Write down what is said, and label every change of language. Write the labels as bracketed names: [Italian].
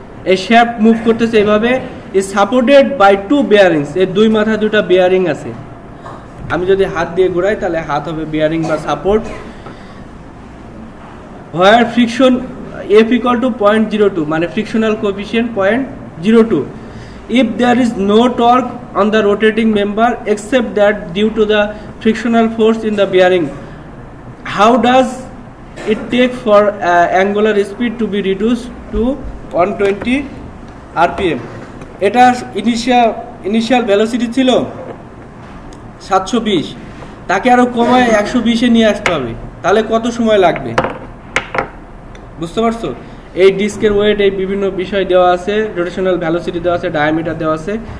[Bangla] এই shaft move করতেছে এইভাবে, [English] is supported by 2 bearings, [Bangla] এর দুই মাথায় দুটা বেয়ারিং আছে। আমি যদি হাত দিয়ে ঘোরাই তাহলে হাত হবে বেয়ারিং বা support. [English] Where friction F equal to 0.02 মানে frictional coefficient 0.02. If there is no torque on the rotating member except that due to the frictional force in the bearing, how does it take for angular speed to be reduced to 120 rpm? [Bangla] এটা initial velocity ছিল 720, তাকে আরো কমায় 120 এ নিয়ে আসতে হবে, তাহলে কত সময় লাগবে বুঝতে পারছো? এই ডিস্কের ওয়েট, এই বিভিন্ন বিষয় দেওয়া আছে, রোটেশনাল ভেলোসিটি দেওয়া আছে, ডায়ামিটার দেওয়া আছে।